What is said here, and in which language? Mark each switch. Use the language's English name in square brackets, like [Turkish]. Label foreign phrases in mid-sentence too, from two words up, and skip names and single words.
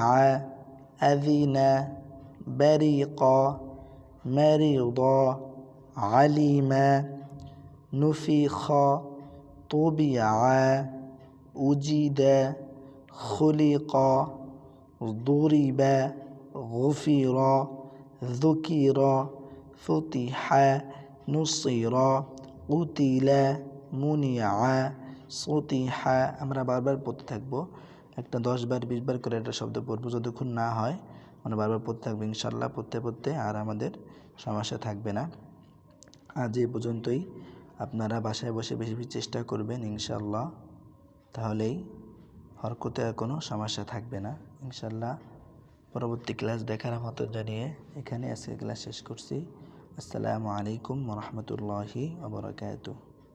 [Arabic] أذن بورك مرد علم نفخ طبع وجد خلق ضرب غفر ذكر فتح نصر قتل منع سطح. [Bangla] আমরা বারবার পড়তে থাকবো, একটা 10 বার 20 বার করে একটা শব্দ পড়বো, যতক্ষণ না হয় আমরা বারবার পড়তে থাকবো। ইনশাল্লাহ পড়তে পড়তে আর আমাদের সমস্যা থাকবে না। আজ এই পর্যন্তই। আপনারা বাসায় বসে বেশি বেশি চেষ্টা করবেন ইনশাল্লাহ, তাহলেই হরকতে আর কোনো সমস্যা থাকবে না ইনশাল্লাহ। পরবর্তী ক্লাস দেখার আমন্ত্রণ জানিয়ে এখানে আজকে ক্লাস শেষ করছি। [Arabic] السلام عليكم ورحمة الله وبركاته.